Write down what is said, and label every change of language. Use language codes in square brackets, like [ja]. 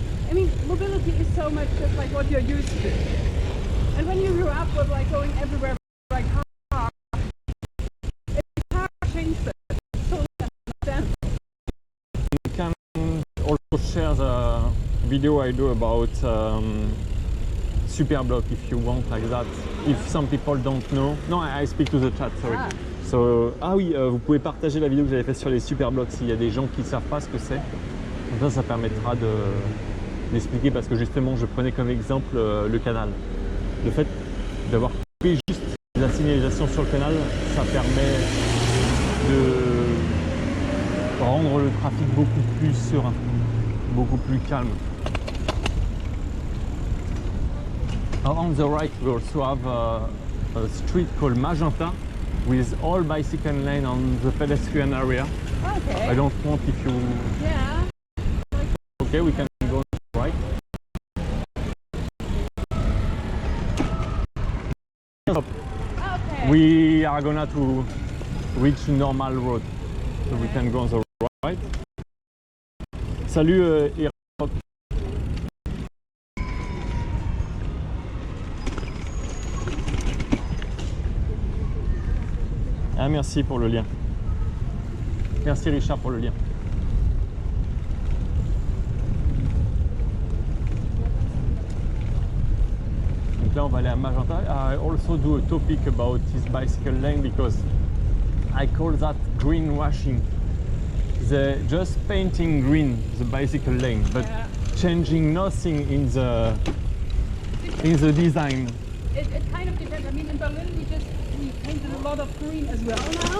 [en] I mean, mobility is so much just like what you're used to. And when you grew up with like going everywhere by car, if the car changes it, it's totally understandable. You can also share the video I do about Superblock if you want, like that. If some people don't know. No, I speak to the chat, sorry. Ah. [fr] So, oui, vous pouvez partager la vidéo que j'avais faite sur les Superblocks s'il y a des gens qui ne savent pas ce que c'est. Comme ça permettra d'expliquer parce que justement, je prenais comme exemple le canal. Le fait d'avoir coupé juste la signalisation sur le canal, ça permet de rendre le trafic beaucoup plus serein, beaucoup plus calme. [en] On the right, we also have a street called Magenta with all bicycle lane on the pedestrian area. Okay. I don't want if you... Yeah. Okay, we can go on the right. Okay. We are gonna to reach normal road, so we can go on the right. [fr] Salut Eric. Ah, merci pour le lien. Merci Richard pour le lien. Donc là on va aller à Magenta. [en] I also do a topic about this bicycle lane because I call that greenwashing. They're just painting green the bicycle lane, but Yeah. changing nothing in the design. It kind of depends. I mean, in Berlin we painted a lot of green as well now.